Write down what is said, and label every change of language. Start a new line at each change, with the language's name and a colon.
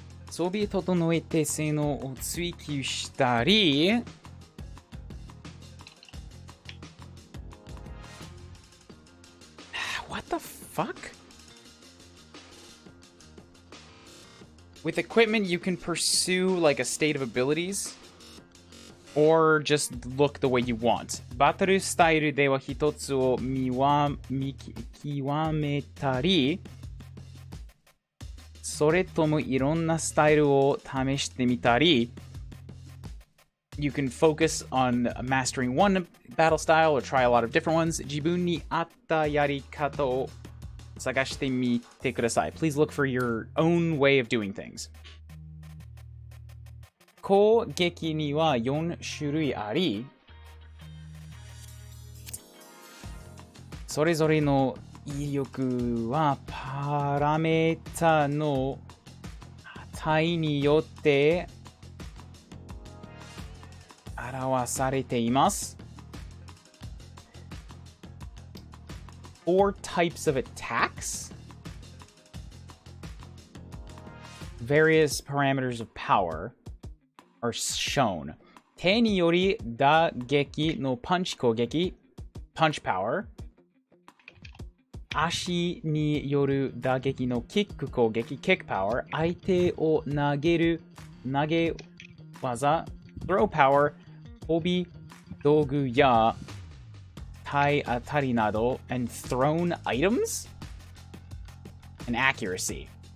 Japanese: 装備整えて性能を追求したり、
English: What the fuck? With equipment, you can pursue like a state of abilities, or just look the way you want.
Japanese: バトルスタイルでは一つを見極めたり、それともいろんなスタイルを試してみたり、
English: You can focus on mastering one battle style or try a lot of different ones.
Japanese: 自分に合ったやり方を探してみてください.
English: Please look for your own way of doing things.
Japanese: 攻撃には4種類あり、それぞれの威力はパラメータの値によって表されています。
English: 4 types of attacks, various parameters of power are shown.
Japanese: 手により打撃のパンチ攻撃
English: punch power,
Japanese: 足による打撃のキック攻撃
English: kick power,
Japanese: 相手を投げる投げ技 throw power, 飛び道具や体当たりなど
English: and thrown items and accuracy.